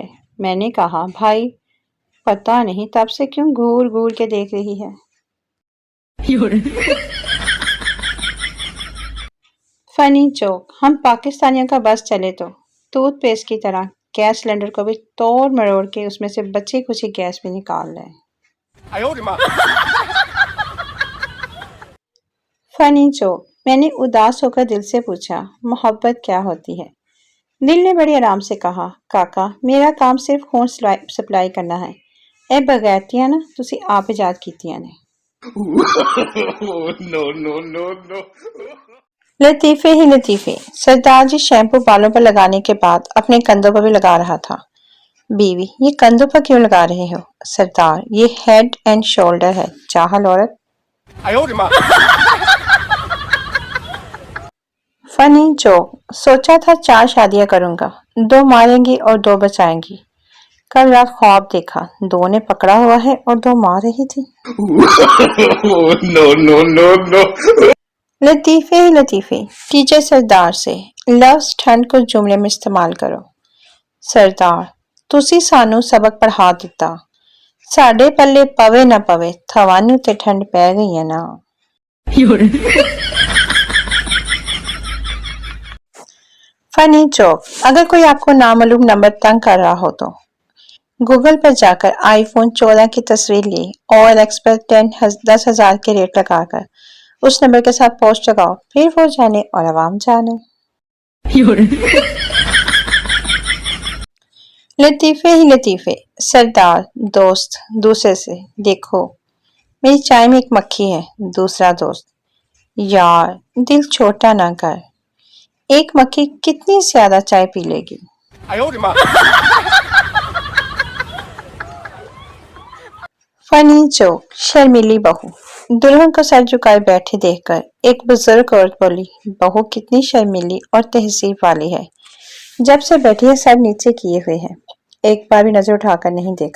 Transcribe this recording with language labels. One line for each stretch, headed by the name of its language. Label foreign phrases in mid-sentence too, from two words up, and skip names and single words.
Urdu: میں نے کہا، بھائی پتا نہیں، تب سے کیوں گھور گھور کے دیکھ رہی ہے.
English: funny joke,
Urdu: ہم پاکستانیوں کا بس چلے تو ٹوتھ پیسٹ کی طرح
English: gas cylinder
Urdu: کو بھی توڑ مروڑ کے اس میں سے بچی کھچی گیس بھی نکال لیں.
Chinese: 哎呦我的妈！
English: funny joke,
Urdu: میں نے اداس ہو کر دل سے پوچھا، محبت کیا ہوتی ہے. دل نے بڑے آرام سے کہا، کاکا میرا کام صرف خون سپلائی کرنا ہے.
Punjabi: اے بےغیرتیاں نہ تسی آپ ایجاد کیتیاں نے.
English: no, no, no, no.
Urdu: لطیفے ہی لطیفے. سردار جی شیمپو بالوں پر لگانے کے بعد اپنے کندھوں پر بھی لگا رہا تھا. بیوی، یہ کندھوں پر کیوں لگا رہے ہو۔ سردار، یہ ہیڈ اینڈ شولڈر ہے، چاہل عورت.
Chinese: 哎呦我的妈！
English: funny joke,
Urdu: سوچا تھا 4 شادیاں کروں گا، 2 ماریں گی اور 2 بچائیں گی. کل رات خواب دیکھا، 2 نے پکڑا ہوا ہے اور 2 مار رہی تھی.
English: no, no, no, no.
Urdu: لطیفے ہی لطیفے. ٹیچر سردار سے، لفظ ٹھنڈ کو جملے میں استعمال کرو.
Punjabi: سردار، تسی سانوں سبق پڑھا دتا، ساڈے پلے پوے نہ پوے، تہانوں تے ٹھنڈ پے گئی ہے نا.
English: funny joke,
Urdu: اگر کوئی آپ کو نامعلوم نمبر تنگ کر رہا ہو تو گوگل پر جا کر آئی فون 14 کی تصویر لے اور OLX پر 10,000 کے ریٹ لگا کر اس نمبر کے ساتھ پوسٹ لگاؤ، پھر وہ جانے اور عوام جانے. لطیفے ہی لطیفے. سردار دوست دوسرے سے، دیکھو میری چائے میں ایک مکھی ہے. دوسرا دوست، یار دل چھوٹا نہ کر، ایک مکھی کتنی زیادہ چائے پی لے گی.
Chinese: 哎呦我的妈！
English: funny joke,
Urdu: شرمیلی بہو. دلہن کو سر جھکائے بیٹھے دیکھ کر ایک بزرگ عورت بولی، بہو کتنی شرمیلی اور تہذیب والی ہے، جب سے بیٹھی ہے سر نیچے کیے ہوئے ہے، ایک بار بھی نظر اٹھا کر نہیں دیکھا.